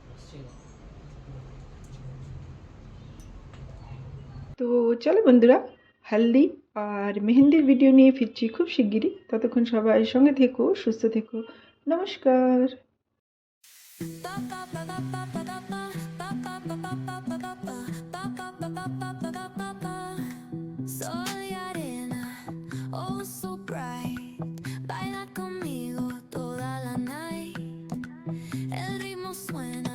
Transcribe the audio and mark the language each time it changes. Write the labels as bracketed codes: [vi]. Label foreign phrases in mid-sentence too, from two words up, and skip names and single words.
[bn] চলো। তো চলো বন্ধুরা, হালদি আর মেহেন্দির ভিডিও নিয়ে ফিরছি খুব শিগগিরই। ততক্ষণ সবাই সঙ্গে থেকো, সুস্থ থেকো। নমস্কার। [es] Soy arena, [en] oh so bright. [es] Baila conmigo toda la night. El ritmo suena.